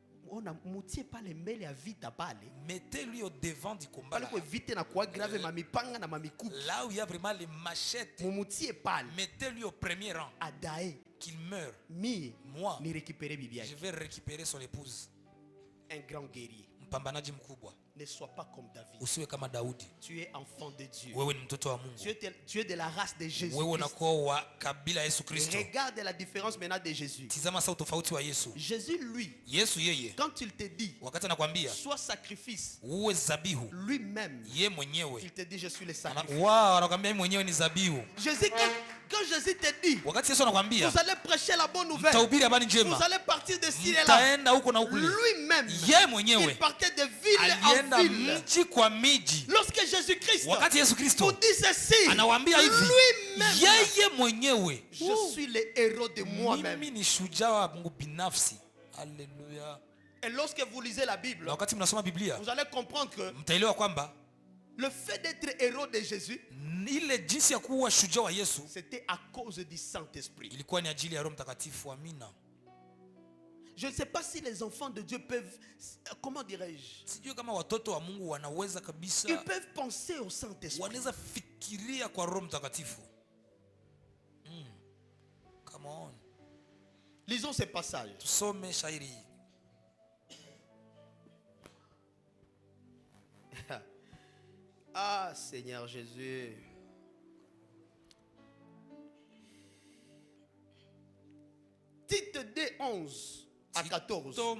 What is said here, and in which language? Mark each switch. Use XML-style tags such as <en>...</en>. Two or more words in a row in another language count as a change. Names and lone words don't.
<fr>Mettez-lui au devant du combat. Là où il y a vraiment les machettes, mettez-lui au premier rang. Qu'il meure. Moi, je vais récupérer son épouse. Un grand guerrier. Ne sois pas comme David.</fr> <sw>Usiwe kama Daudi.</sw> <fr>Tu es enfant de Dieu.</fr> <sw>Wewe ni mtoto wa Mungu.</sw> <fr>Tu es de la race de Jésus.</fr> <sw>Wewe unakuwa wa kabila Yesu Kristo.</sw> <fr>Regarde la différence maintenant de Jésus.</fr> <sw>Tizama sasa utofauti wa Yesu.</sw> <fr>Jésus lui,</fr> <sw>Yesu yeye,</sw> <fr>quand il te dit</fr> <sw>wakati anakuambia</sw> <fr>sois sacrifice,</fr> <sw>uwe zabihu,</sw> <fr>lui-même</fr> <sw>yeye mwenyewe</sw> <fr>il te dit je suis le sacrifice.</fr> <sw>Wow, anakuambia yeye mwenyewe ni zabihu.</sw> <fr>Jésus, quand Jésus te dit,</fr> <sw>wakati Yesu anakuambia</sw> <fr>vous allez prêcher la bonne nouvelle,</fr> <sw>mtahubiri habari njema,</sw> <fr>vous allez partir de ci et là, lui-même</fr> <sw>yeye mwenyewe</sw> <fr>il partait de ville en ville.</fr> <sw>Mji kwa miji.</sw> <fr>Lorsque Jésus-Christ</fr> <sw>wakati Yesu Kristo</sw> <fr>vous dit ceci,</fr> <sw>anawaambia hivi,</sw> <fr>lui-même,</fr> <sw>yeye mwenyewe,</sw> <fr>je suis le héros de moi-même.</fr> <sw>Mimi ni shujaa wa Mungu binafsi.</sw> <fr>Alléluia. Et lorsque vous lisez la Bible,</fr> <sw>wakati mnasoma Biblia,</sw> <fr>vous allez comprendre que</fr> <sw>mtaelewa kwamba</sw> <fr>le fait d'être héros de Jésus,</fr> <sw>ile jinsi ya kuwa shujaa wa Yesu,</sw> <fr>c'était à cause du Saint-Esprit.</fr> <sw>Ilikuwa ni ajili ya Roho Mtakatifu. Amina.</sw> <fr>Je ne sais pas si les enfants de Dieu peuvent, comment dirais-je,</fr> <sw>sijui kama watoto wa Mungu wanaweza kabisa,</sw> <fr>ils peuvent penser au Saint-Esprit.</fr> <sw>Wanaweza fikiria kwa Roho Mtakatifu.</sw> <en>Come on.</en> <fr>Lisons ces passages.</fr> <sw>Tusome shairi.</sw> <fr>Ah Seigneur Jésus. Tite 2, 11 à 14.</fr>